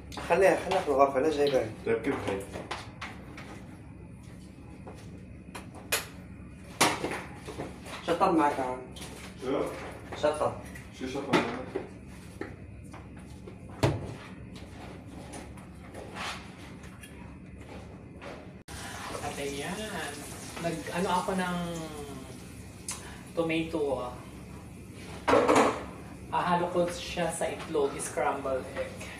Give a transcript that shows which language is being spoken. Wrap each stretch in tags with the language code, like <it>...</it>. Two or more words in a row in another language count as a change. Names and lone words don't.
<ar>خليها في الغرفة، لا جايبها. طيب كيف هي؟ شطب معك عم. شو؟ شطب. شو شطب معك؟</ar> <tl>At ayan, ano ako ng tomato. Ahalo ko siya sa itlog,</tl> <en>scrambled egg.</en>